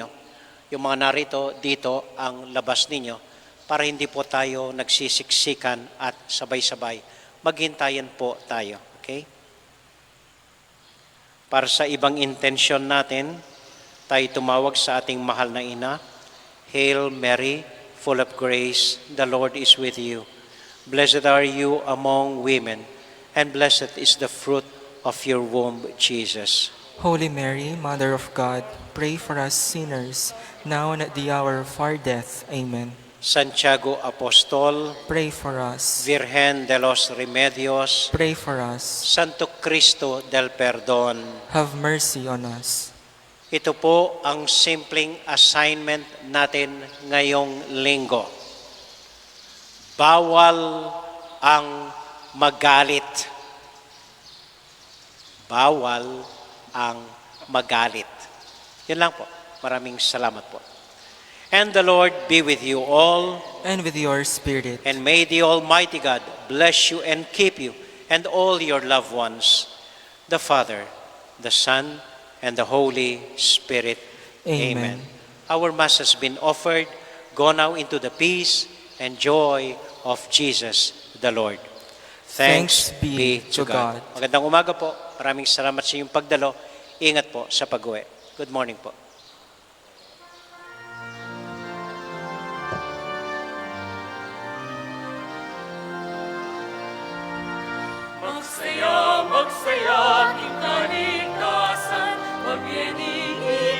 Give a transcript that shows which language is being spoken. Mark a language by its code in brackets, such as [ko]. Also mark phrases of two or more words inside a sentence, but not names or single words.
[tl] Yung mga narito, dito ang labas ninyo. Para hindi po tayo nagsisiksikan at sabay-sabay. Maghintayan po tayo. Okay? Para sa ibang intensyon natin, tayo tumawag sa ating mahal na ina. [en] Hail Mary, full of grace, the Lord is with you. Blessed are you among women, and blessed is the fruit of your womb, Jesus. Holy Mary, Mother of God, pray for us sinners, now and at the hour of our death. Amen. Santiago Apostol, Pray for us. Virgen de los Remedios, Pray for us. Santo Cristo del Perdón. Have mercy on us. [tl] Ito po ang simpleng assignment natin ngayong linggo. Bawal ang magalit. Bawal ang magalit. Yun lang po. Maraming salamat po. [en] And the Lord be with you all. And with your spirit. And may the Almighty God bless you and keep you and all your loved ones. The Father, the Son, and the Holy Spirit. Amen. Our Mass has been offered. Go now into the peace and joy of Jesus the Lord. Thanks be to God. [tl] Magandang umaga po. Maraming salamat sa inyong pagdalo. Ingat po sa pag-uwi. [en] Good morning [tl] po. Magsaya, magsaya, aking kaligtasan, pag-ibig